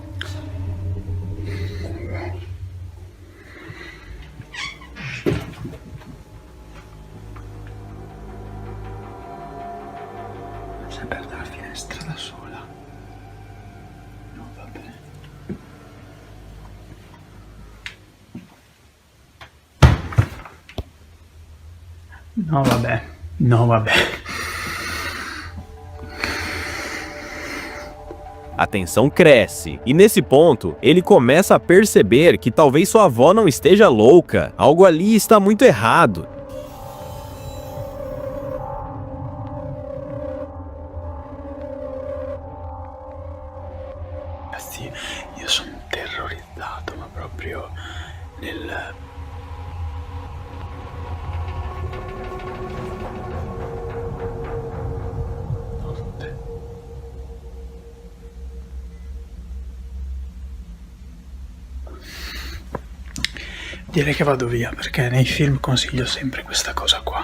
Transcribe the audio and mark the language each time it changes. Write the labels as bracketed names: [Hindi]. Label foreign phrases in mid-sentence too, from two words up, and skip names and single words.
[Italian] Si è aperta la finestra da sola. No, va bene. No, vabbè. No, vabbè. [Portuguese] A tensão cresce, e nesse ponto, ele começa a perceber que talvez sua avó não esteja louca. Algo ali está muito errado. [Italian] Ragazzi, io sono terrorizzato, ma proprio nel... Direi che vado via, perché nei film consiglio sempre questa cosa qua.